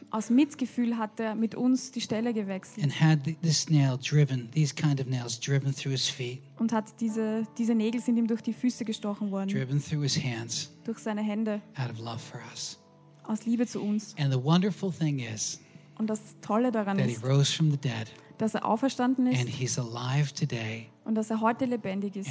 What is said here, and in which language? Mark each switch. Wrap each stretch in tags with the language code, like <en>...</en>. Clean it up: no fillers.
<de>Aus Mitgefühl hat mit uns die Stelle gewechselt.</de> <en>And had this nail driven, these kind of nails driven through his feet.</en> <de>Und hat diese Nägel sind ihm durch die Füße gestochen worden.</de> <en>Driven through his hands.</en> <de>Durch seine Hände.</de> <en>Out of love for us.</en> <de>Aus Liebe zu uns.</de> <en>And the wonderful thing is.</en> <de>Und das Tolle daran ist.</de> <en>That he rose from the dead.</en> <de>Dass auferstanden ist.</de> <en>And he's alive today.</en> <de>Und dass heute lebendig ist.</de>